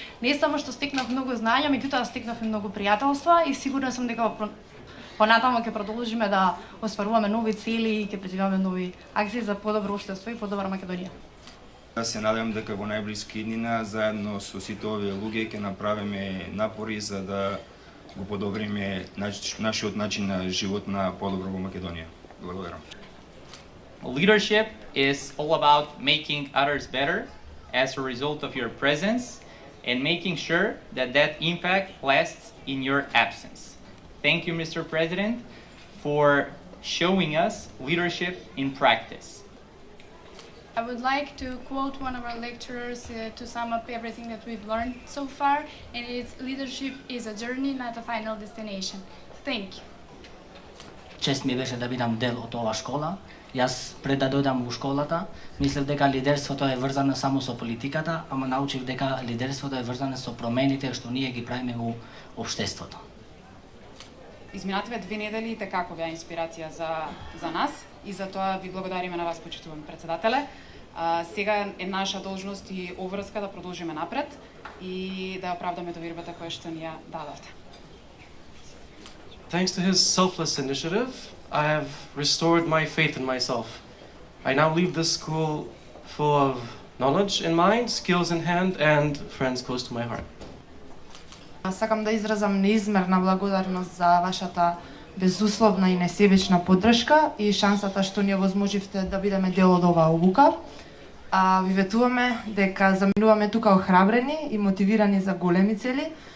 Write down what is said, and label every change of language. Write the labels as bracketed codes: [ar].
[mk] Не само што стекнав многу знаења, меѓутоа стекнав и многу пријателства и сигурна сум дека понатаму ќе продолжиме да остваруваме нови цели и ќе преземаме нови акции за подобро општество и подобра Македонија. Се надевам дека во најблиски иднина заедно со сите овие луѓе ќе направиме напори за да го подобриме нашиот начин на живот на подобро во Македонија. Благодарам. [en] Leadership is all about making others better as a result of your presence and making sure that that impact lasts in your absence. Thank you, Mr. President, for showing us leadership in practice. I would like to quote one of our lecturers to sum up everything that we've learned so far, and it's leadership is a journey, not a final destination. Thank you. [mk] Чест ми беше да бидам дел од оваа школа. Јас пред да дојдам во школата, мислев дека лидерството е врзано само со политиката, ама научив дека лидерството е врзано со промените што ние ги правиме во општеството. Изминативе 2 недели како беа инспирација за нас и за тоа ви благодариме на вас, почитуван председателе. Сега е наша должност и обврска да продолжиме напред и да оправдаме довербата која што ни ја дадовте. [en] Thanks to his selfless initiative, I have restored my faith in myself. I now leave this school full of knowledge in mind, skills in hand, and friends close to my heart. [mk] Сакам да изразам неизмерна благодарност за вашата безусловна и несебична поддршка и шансата што ни овозможивте да бидеме дел од оваа обука. Ви ветуваме дека заминуваме тука охрабрени и мотивирани за големи цели,